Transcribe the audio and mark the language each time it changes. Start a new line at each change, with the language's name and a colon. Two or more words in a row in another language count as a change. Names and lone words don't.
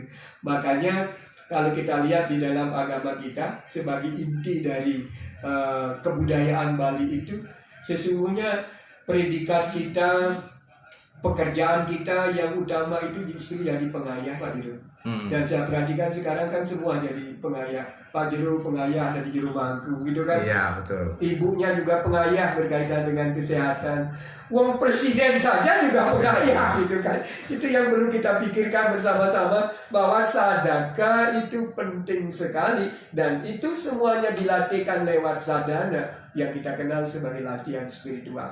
Indonesian: Makanya kalau kita lihat di dalam agama kita sebagai inti dari kebudayaan Bali itu, sesungguhnya predikat kita, pekerjaan kita yang utama itu justru jadi pengayah, Pak Jero. Dan saya perhatikan sekarang kan semua jadi pengayah. Pak Jero pengayah ada di jero bangku gitu kan. Iya, betul. Ibunya juga pengayah berkaitan dengan kesehatan. Wong presiden saja juga pengayah gitu kan. Itu yang perlu kita pikirkan bersama-sama, bahwa sadaka itu penting sekali, dan itu semuanya dilatihkan lewat sadhana yang kita kenal sebagai latihan spiritual.